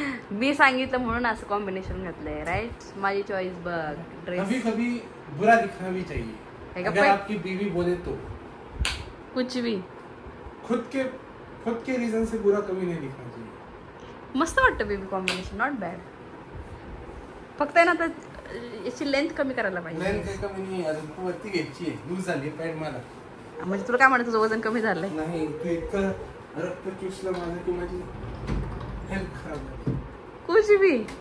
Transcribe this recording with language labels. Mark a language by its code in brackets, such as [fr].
[mr] मी सांगितलं म्हणून असं कॉम्बिनेशन घातलंय, राइट? माझी चॉइस बघ. ड्रेस [hi] कभी कभी बुरा दिखना भी चाहिए, अगर आपकी बीवी बोले तो कुछ भी खुद के रीजन से बुरा कभी नहीं दिखना चाहिए. [mr] मस्त वाटतं बेबी कॉम्बिनेशन, नॉट बॅड. फक्त आहे ना तर याची लेंथ कमी करायला पाहिजे. लेंथ काही कमी नाही, अजून वरती घ्यायची आहे. लूज झाली पॅन्ट मला. म्हणजे तुला काय म्हणत, तुझं वजन कमी झालंय? नाही, तू इतकं रक्त चुसलं माझं की माझी हेल्थ खराब झाली. [hi] कुछ भी.